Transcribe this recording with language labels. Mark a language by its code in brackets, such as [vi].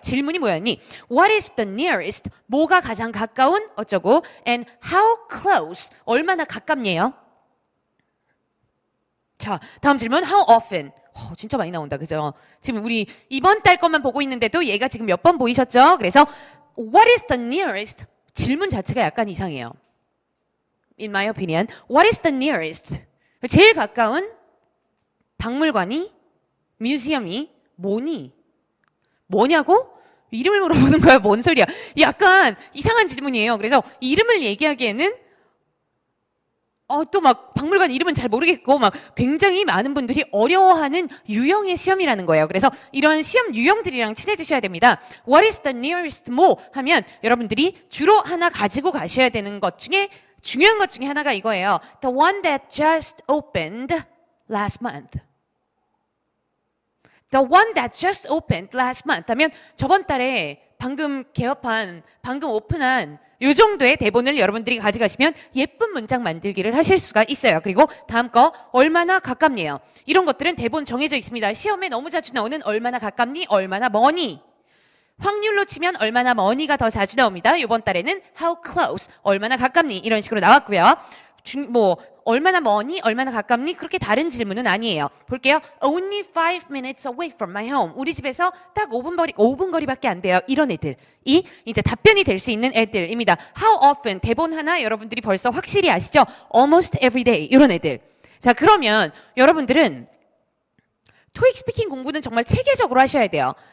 [ko] 질문이 뭐였니? [en] What is the nearest? [ko] 뭐가 가장 가까운? 어쩌고? [en] And how close? [ko] 얼마나 가깝니에요? 자, 다음 질문. [en] How often? [ko] 진짜 많이 나온다. 그죠? 지금 우리 이번 달 것만 보고 있는데도 얘가 지금 몇 번 보이셨죠? 그래서 [en] What is the nearest? [ko] 질문 자체가 약간 이상해요. [en] In my opinion. What is the nearest? [ko] 제일 가까운 박물관이 뮤지엄이 뭐니? 뭐냐고? 이름을 물어보는 거야? 뭔 소리야? 약간 이상한 질문이에요. 그래서 이름을 얘기하기에는 또 막 박물관 이름은 잘 모르겠고 막 굉장히 많은 분들이 어려워하는 유형의 시험이라는 거예요. 그래서 이런 시험 유형들이랑 친해지셔야 됩니다. [en] What is the nearest [ko] 뭐 하면 여러분들이 주로 하나 가지고 가셔야 되는 것 중에 중요한 것 중에 하나가 이거예요. [en] The one that just opened last month. The one that just opened last month [ko] 하면 저번 달에 방금 개업한, 방금 오픈한 요 정도의 대본을 여러분들이 가져가시면 예쁜 문장 만들기를 하실 수가 있어요. 그리고 다음 거 얼마나 가깝니요. 이런 것들은 대본 정해져 있습니다. 시험에 너무 자주 나오는 얼마나 가깝니, 얼마나 머니. 확률로 치면 얼마나 머니가 더 자주 나옵니다. 이번 달에는 [en] how close, [ko] 얼마나 가깝니 이런 식으로 나왔고요. 얼마나 머니, 얼마나 가깝니? 그렇게 다른 질문은 아니에요. 볼게요. [en] Only 5 minutes away from my home. [ko] 우리 집에서 딱 5분 거리밖에 안 돼요. 이런 애들이 이제 답변이 될 수 있는 애들입니다. [en] How often? [ko] 대본 하나 여러분들이 벌써 확실히 아시죠? [en] Almost every day. [ko] 이런 애들. 자, 그러면 여러분들은 토익 스피킹 공부는 정말 체계적으로 하셔야 돼요.